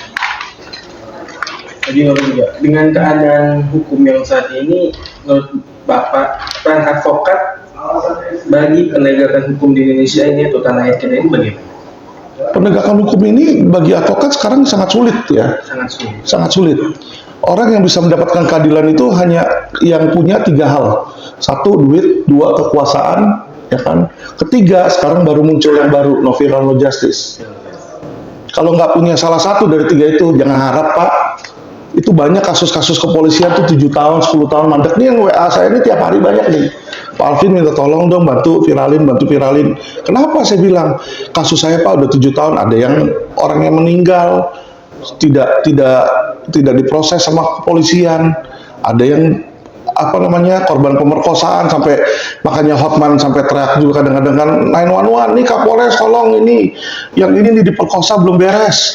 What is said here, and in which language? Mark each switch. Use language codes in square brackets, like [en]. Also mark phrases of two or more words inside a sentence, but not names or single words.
[id] Jadi dengan keadaan hukum yang saat ini, menurut Bapak, peran advokat bagi penegakan hukum di Indonesia ini atau tanah air kita ini bagaimana? Penegakan hukum ini bagi advokat sekarang sangat sulit ya. Sangat sulit. Sangat sulit. Orang yang bisa mendapatkan keadilan itu hanya yang punya 3 hal. 1, duit. 2, kekuasaan. Ya kan? Ketiga, sekarang baru muncul yang baru, [en] no viral, no justice. [id] Kalau nggak punya salah satu dari 3 itu, jangan harap, Pak. Itu banyak kasus-kasus kepolisian tuh 7 tahun, 10 tahun mandek. Nih yang WA saya ini tiap hari banyak nih. Pak Alvin minta tolong dong bantu viralin. Kenapa saya bilang kasus saya Pak udah 7 tahun, ada yang orang yang meninggal tidak diproses sama kepolisian, ada yang korban pemerkosaan sampai makanya Hotman sampai teriak juga kadang-kadang kan 911 nih Kapolres tolong ini yang ini nih diperkosa belum beres.